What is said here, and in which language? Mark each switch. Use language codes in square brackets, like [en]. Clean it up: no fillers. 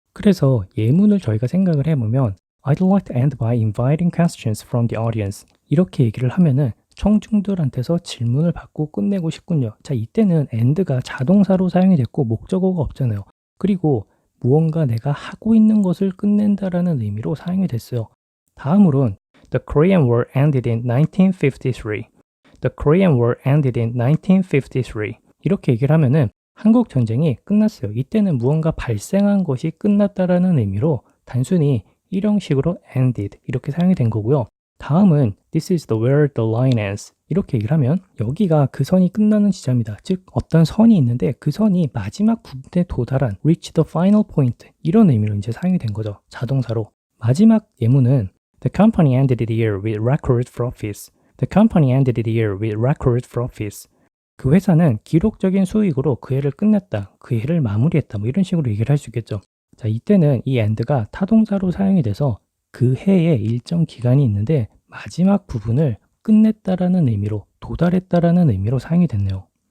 [ko] 그래서 예문을 저희가 생각을 해보면 [en] I'd like to end by inviting questions from the audience [ko] 이렇게 얘기를 하면은 청중들한테서 질문을 받고 끝내고 싶군요. 자, 이때는 end가 자동사로 사용이 됐고 목적어가 없잖아요. 그리고 무언가 내가 하고 있는 것을 끝낸다라는 의미로 사용이 됐어요. 다음으로는 [en] The Korean War ended in 1953. The Korean War ended in 1953. [ko] 이렇게 얘기를 하면은 한국 전쟁이 끝났어요. 이때는 무언가 발생한 것이 끝났다라는 의미로 단순히 일형식으로 ended 이렇게 사용이 된 거고요. 다음은 [en] This is the where the line ends. [ko] 이렇게 얘기를 하면 여기가 그 선이 끝나는 지점이다. 즉 어떤 선이 있는데 그 선이 마지막 부분에 도달한 [en] reach the final point [ko] 이런 의미로 이제 사용이 된 거죠. 자동사로. 마지막 예문은 [en] The company ended the year with record profits. The company ended the year with record profits. [ko] 그 회사는 기록적인 수익으로 그 해를 끝냈다. 그 해를 마무리했다. 뭐 이런 식으로 얘기를 할 수 있겠죠. 자, 이때는 이 end가 타동사로 사용이 돼서 그 해에 일정 기간이 있는데 마지막 부분을 끝냈다라는 의미로, 도달했다라는 의미로 사용이 됐네요.